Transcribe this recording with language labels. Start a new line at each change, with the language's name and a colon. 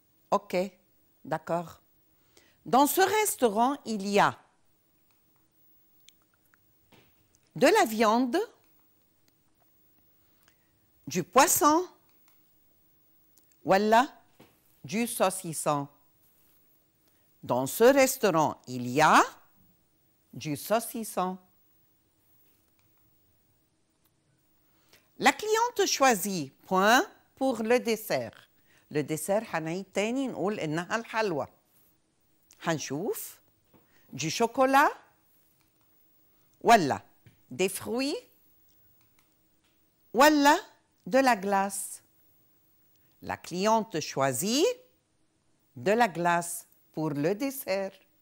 French: OK, d'accord. Dans ce restaurant, il y a de la viande, du poisson, voilà, du saucisson. Dans ce restaurant, il y a du saucisson. La cliente choisit point pour le dessert. Le dessert
Arabic: حنعيد تاني نقول إنها الحلوى. حنشوف
French: du chocolat ولا des fruits ولا de la glace. La cliente choisit de la glace pour le dessert.